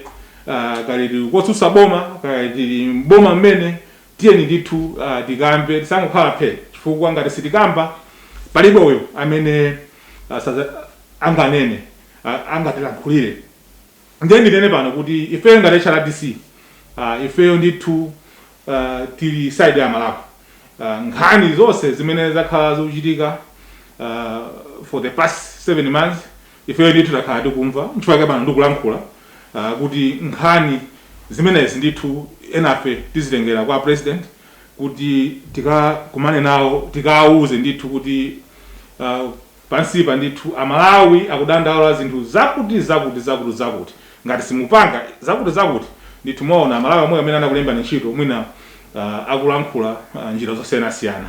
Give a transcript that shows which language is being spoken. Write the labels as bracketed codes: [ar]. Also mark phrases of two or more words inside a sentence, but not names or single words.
[ny] Kali kotsutsa boma kali boma mmene tiyeni ndithu tikambe tisangokhala phe chifukwa ngati sitikamba palibe uyo amene anganene angatilankhulire. Ndiye ndinene pano kuti ifeyo ngati HRDC ifeyo ndithu tili side ya Malawi. Nkhani zonse zimene zakhala zochitika [en] for the past 7 months [ny] ifeyo ndithu takhala tikumva chifukwa pano ndikulankhula kuti nkhani zimenezi ndithu enafe tizitengera kwa president kuti tikakumane nawo tikauze ndithu kuti pansipa ndithu Amalawi akudandaula zinthu zakuti ngati simupanga zakuti ndithu muona Amalawi amwe amene anakulemba ntchito mwina akulankhula njira zosiyana.